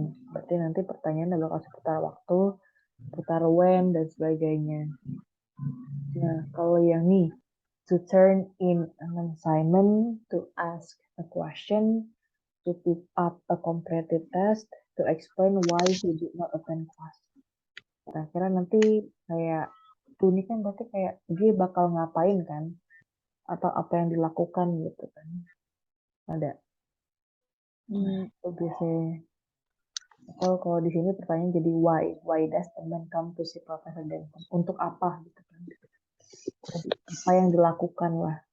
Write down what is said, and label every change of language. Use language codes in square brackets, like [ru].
[id] Berarti nanti pertanyaannya bakal seputar waktu, seputar when, dan sebagainya. Nah, kalau yang nih, [en] to turn in an assignment, to ask a question, to pick up a completed test, to explain why he did not attend class. [id] Kira-kira nanti kayak, ini kan berarti kayak dia bakal ngapain kan? Atau apa yang dilakukan gitu kan. Ada. Itu biasanya. Atau kalau di sini pertanyaan jadi why. [en] Why does the man come to see Professor Denton? [id] Untuk apa gitu kan. Jadi, apa yang dilakukan lah.